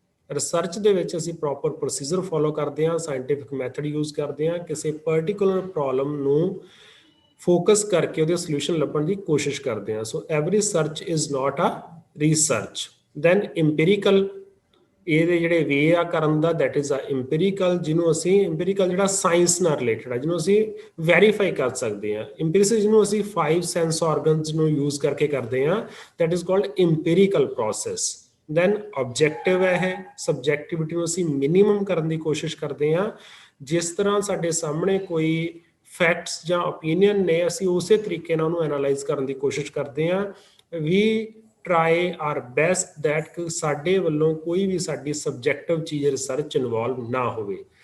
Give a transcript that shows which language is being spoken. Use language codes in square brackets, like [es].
[pa] Research ਦੇ ਵਿੱਚ ਅਸੀਂ ਪ੍ਰੋਪਰ ਪ੍ਰੋਸੀਜਰ ਫੋਲੋ ਕਰਦੇ ਹਾਂ, ਸਾਇੰਟੀਫਿਕ ਮੈਥਡ ਯੂਜ਼ ਕਰਦੇ ਹਾਂ, ਕਿਸੇ ਪਰਟੀਕੂਲਰ ਪ੍ਰੋਬਲਮ ਨੂੰ ਫੋਕਸ ਕਰਕੇ ਉਹਦੇ ਸੋਲੂਸ਼ਨ ਲੱਭਣ ਦੀ ਕੋਸ਼ਿਸ਼ ਕਰਦੇ ਹਾਂ। [en] So every search is not a research. Then empirical, [pa] ਇਹਦੇ ਜਿਹੜੇ ਵੇ ਆ ਕਰਨ ਦਾ, [en] that is a empirical, [pa] ਜਿਹਨੂੰ ਅਸੀਂ empirical ਜਿਹੜਾ ਸਾਇੰਸ ਨਾਲ ਰਿਲੇਟਡ ਆ, ਜਿਹਨੂੰ ਅਸੀਂ ਵੈਰੀਫਾਈ ਕਰ ਸਕਦੇ ਹਾਂ। [en] empiricism [pa] ਜਿਹਨੂੰ ਅਸੀਂ [en] 5 sense organs [pa] ਨੂੰ ਯੂਜ਼ ਕਰਕੇ ਕਰਦੇ ਹਾਂ, [en] that is called empirical process. [pa] Then objective ਹੈ, subjectivity ਨੂੰ ਅਸੀਂ ਮਿਨੀਮਮ ਕਰਨ ਦੀ ਕੋਸ਼ਿਸ਼ ਕਰਦੇ ਹਾਂ। ਜਿਸ ਤਰ੍ਹਾਂ ਸਾਡੇ ਸਾਹਮਣੇ ਕੋਈ ਫੈਕਟਸ ਜਾਂ ਓਪੀਨੀਅਨ ਨੇ ਅਸੀਂ ਉਸੇ ਤਰੀਕੇ ਨਾਲ ਉਹਨੂੰ ਐਨਾਲਾਈਜ਼ ਕਰਨ ਦੀ ਕੋਸ਼ਿਸ਼ ਕਰਦੇ ਹਾਂ। [en] we try our best that [pa] ਕਿ ਸਾਡੇ ਵੱਲੋਂ ਕੋਈ ਵੀ ਸਾਡੀ ਸਬਜੈਕਟਿਵ ਚੀਜ਼ ਰਿਸਰਚ ਇਨਵੋਲਵ ਨਾ ਹੋਵੇ।